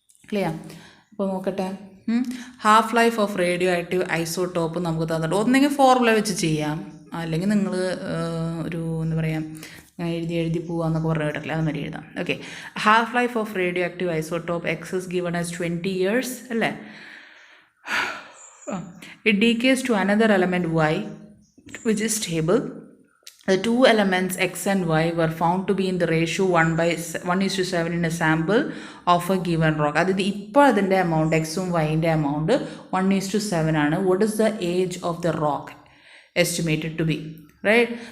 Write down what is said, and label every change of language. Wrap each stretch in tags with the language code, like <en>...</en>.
<ml>Clear. അപ്പോൾ നോക്കട്ടെ. Half life of radio active isotope നമുക്ക് തന്നിട്ട് ഒന്നെങ്കിൽ ഫോർമുല വെച്ച് ചെയ്യാം, അല്ലെങ്കിൽ നിങ്ങൾ ഒരു എന്താ പറയുക, എഴുതി പോവാന്നൊക്കെ പറഞ്ഞു കേട്ടില്ല, അതുമാതിരി എഴുതാം. Okay.</ml> <en>Half life of radioactive isotope X is given as 20 years അല്ലേ? It decays to another element Y which is stable. The two elements X and Y were found to be in the ratio 1:7 in a sample of a given rock.</en> <ml>അതായത് ഇപ്പോൾ അതിൻ്റെ amount എക്സും വൈൻ്റെ amount 1:7 ആണ്.</ml> <en>What is the age of the rock estimated to be? Right.</en>